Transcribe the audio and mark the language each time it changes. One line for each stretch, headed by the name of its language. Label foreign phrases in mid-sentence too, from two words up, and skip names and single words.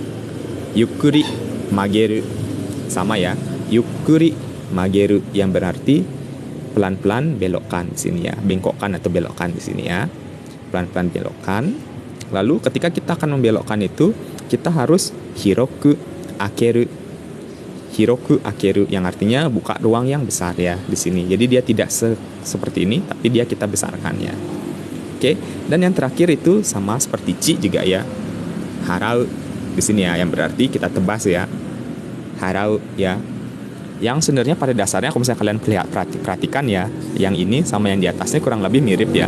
Japanese: ゆっくり曲げる,
Indonesian: sama ya.
Japanese: ゆっくり曲げる
Indonesian: yang berarti pelan-pelan belokkan di sini ya. Bengkokkan atau belokkan di sini ya. Pelan-pelan belokkan. Lalu ketika kita akan membelokkan itu, kita harus
Japanese: 広く開ける. 広く開ける
Indonesian: yang artinya buka ruang yang besar ya di sini. Jadi dia tidak seperti ini, tapi dia kita besarkan ya. Oke, dan yang terakhir itu sama seperti ci juga ya. Harau di sini ya, yang berarti kita tebas ya. Harau ya. Yang sebenarnya pada dasarnya kalau misalnya kalian perhatikan ya, yang ini sama yang di atasnya kurang lebih mirip ya.